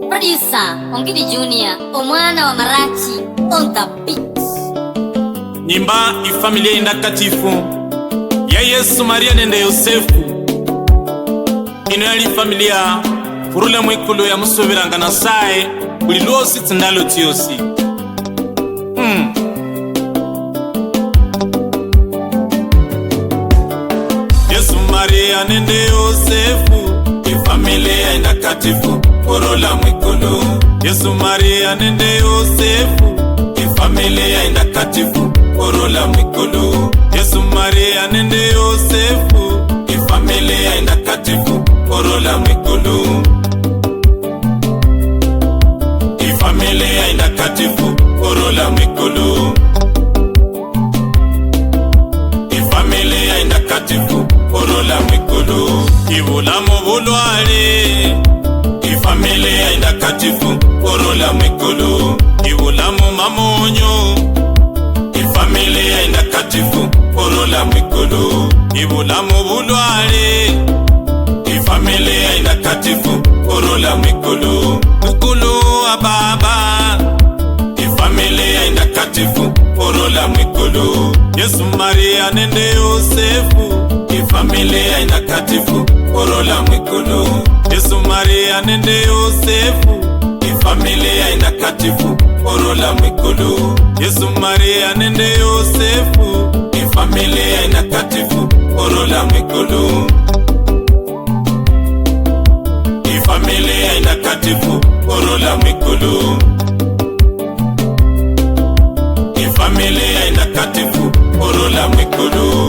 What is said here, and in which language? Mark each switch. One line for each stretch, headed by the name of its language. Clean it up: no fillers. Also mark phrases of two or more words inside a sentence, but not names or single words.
English: Producer Ongidi Junior,
Luyia: omwana wa Marachi
English: on the beat.
Luyia: Nyimba ifamilia indakatifu ya Yesu, Maria nende Yosefu. Ino yali familia furule mwikulu ya musoberanga na sae buli lwosi tsindalo tiyosi. Yesu, Maria nende Yosefu, ifamilia indakatifu furule mwikulu. Yesu, Maria nende Yosefu, ifamilia indakatifu furule mwikulu. Yesu, Maria nende Yosefu, ifamilia indakatifu furule mwikulu. Ifamilia indakatifu furule mwikulu. Ifamilia indakatifu furule mwikulu. Ibulamu bulwale, ifamilia indakatifu furule mwikulu. Ibulamu mamonyo, ifamilia indakatifu furule mwikulu. Ibulamu bulwale, ifamilia indakatifu furule mwikulu. Mwikulu wa baba, ifamilia indakatifu furule mwikulu. Yesu, Maria nende Yosefu, ifamilia indakatifu furule mwikulu. Yesu, Maria nende Yosefu, ifamilia indakatifu furule mwikulu. Yesu, Maria nende Yosefu, ifamilia indakatifu furule mwikulu. Ifamilia indakatifu furule mwikulu. Ifamilia indakatifu furule mwikulu.